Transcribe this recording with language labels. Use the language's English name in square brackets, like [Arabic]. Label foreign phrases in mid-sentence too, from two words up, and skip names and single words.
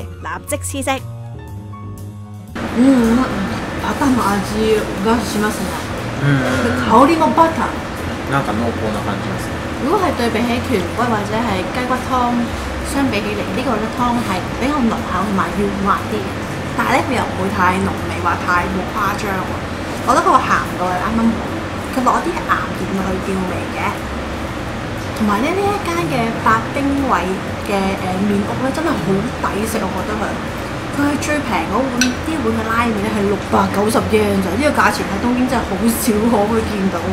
[Cantonese] 立即試食。 [Japanese] バターの味がしますね。香りもバター。なんか濃厚な感じですね。 [Cantonese] 如果係對比起豚骨或者係雞骨湯相比起嚟，呢個咧湯係比較濃厚同埋軟滑啲嘅，但係咧佢又唔會太濃味，話太過誇張喎。我覺得佢個鹹度係啱啱好，佢落一啲鹹鹽落去調味嘅。同埋咧呢一間嘅八丁位嘅麵屋咧真係好抵食，我覺得佢係最平嗰碗呢碗嘅拉麵咧係690 yen 咋，呢個價錢喺東京真係好少可以見到。